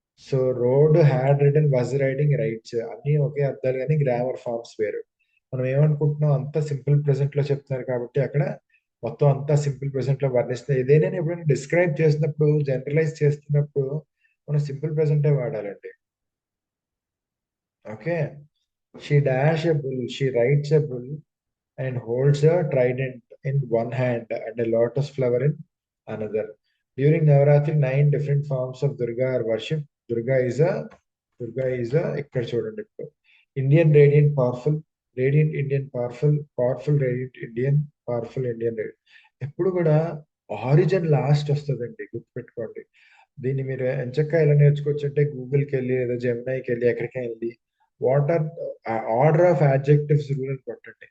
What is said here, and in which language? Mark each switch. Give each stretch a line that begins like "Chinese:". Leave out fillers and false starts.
Telugu: So road, had written, was riding, rights అన్ని ఒకే అర్థాలు కానీ గ్రామర్ ఫార్మ్స్ వేరు. మనం ఏమనుకుంటున్నాం, అంతా సింపుల్ ప్రెసెంట్ లో చెప్తున్నారు కాబట్టి అక్కడ మొత్తం అంతా సింపుల్ ప్రెసెంట్ లో వర్ణిస్తుంది. ఏదైనా ఎప్పుడైనా డిస్క్రైబ్ చేసినప్పుడు, జనరలైజ్ చేస్తున్నప్పుడు మనం simple ప్రెసెంటే వాడాలండి. Okay.
English: She dash a bull, she rides a bull and holds a trident in one hand and a lotus flower in another. During Navaratri, 9 different forms of Durga are worshipped. Durga is a
Telugu: ఇక్కడ చూడండి ఇప్పుడు.
English: Indian radiant powerful, radiant Indian powerful, powerful radiant Indian, powerful Indian radiant.
Telugu: ఎప్పుడు కూడా origin last వస్తుందండి, గుర్తుపెట్టుకోండి. దీన్ని మీరు ఎంచక్కా ఎలా నేర్చుకోవచ్చు అంటే గూగుల్కి వెళ్ళి లేదా జెమినైకి వెళ్ళి ఎక్కడికైనా వెళ్ళి
English: what are order of adjectives rule
Telugu: అని కొట్టండి.